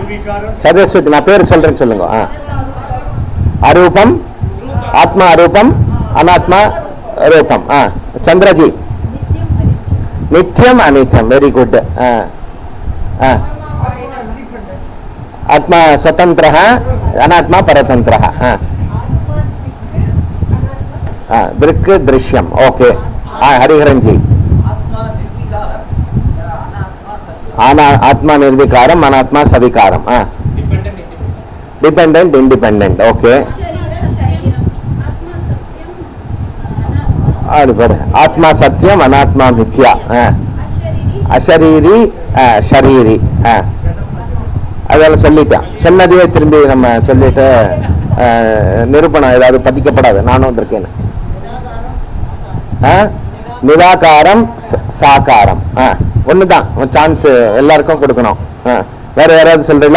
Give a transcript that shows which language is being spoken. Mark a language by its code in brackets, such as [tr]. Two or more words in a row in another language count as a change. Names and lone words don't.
[ta] சரஸ்வதி, நான் பேர் சொல்றேன்னு சொல்லுங்க. அரூபம், ஆத்மா அரூபம், அனாத்மா ரூபம். சந்திரஜி நித்தியம் அனித்தியம். [en] very good. [sa] ஆத்மா स्वतंत्र, अनात्मा परतंत्र. दृक् दृश्यम. ओके. हरिहरन जी आत्मा निर्विकारम, अनात्मा सविकारम. [en] dependent independent. ओके. [sa] आत्मा सत्यम, अनात्मा मिथ्या. अशरीरी शरीरी. [ta] அதெல்லாம் சொல்லிட்டேன். சொன்னதையே திரும்பி நம்ம சொல்லிட்டு நிரூபணம் ஏதாவது பதிக்கப்படாது. நானும் வந்திருக்கேன். நிராகாரம் சாகாரம் ஒண்ணுதான். சான்ஸ் எல்லாருக்கும் கொடுக்கணும். வேற யாராவது சொல்றீங்களா?